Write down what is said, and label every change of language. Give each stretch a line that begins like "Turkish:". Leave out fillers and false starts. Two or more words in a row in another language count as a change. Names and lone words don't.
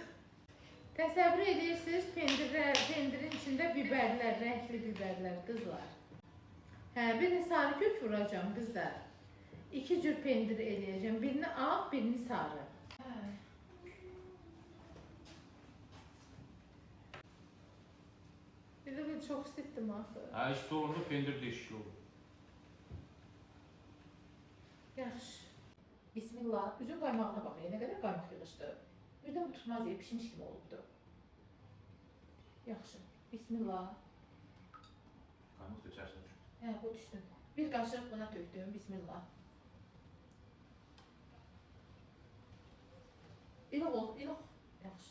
Azerbaijani: Təsəvvür edirsiniz, pendirin içində biberlər, rəngli biberlər, qızlar.
Turkish: Bir de sarı kök vuracağım kızlar.
Azerbaijani: İki cür pendir eləyəcəm.
Turkish: Birini ağ, birini sarı. Bir de ben çok istettim axı. İşte orada pendir değişik olur.
Azerbaijani: Yaxşı. Bismillah. Üzüm qaymağına bax.
Turkish: Ne kadar
Azerbaijani: qaymaq yığışdı. Birdən bu tutmaz yer pişmiş kimi olubdu. Yaxşı. Bismillah. Qaymaq seçersin. Bu düşsün. Bir qaşıq buna tökdüm. Bismillah. İlıq ol, ilıq. Yaxşı.